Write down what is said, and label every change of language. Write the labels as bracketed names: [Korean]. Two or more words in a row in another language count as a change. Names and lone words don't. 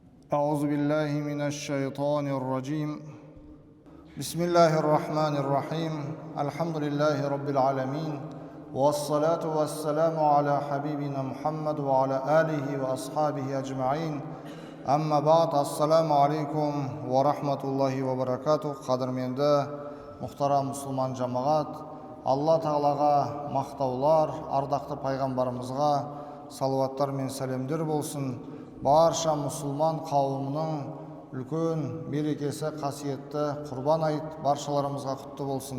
[Arabic] أعوذ بالله من الشيطان الرجيم بسم الله الرحمن الرحيم الحمد لله رب العالمين والصلاة والسلام على حبيبنا محمد وعلى آله وأصحابه أجمعين أما بعد السلام عليكم ورحمة الله وبركاته [Kazakh] قدرменді мұхтарам мұсылман жамағат, Алла тағалаға мақтаулар, ардақты пайғамбарымызға салауаттар мен сәлемдер болсын. Барша мұсылман қауымының үлкен берекесі, қасиетті құрбан айт баршаларымызға құтты болсын.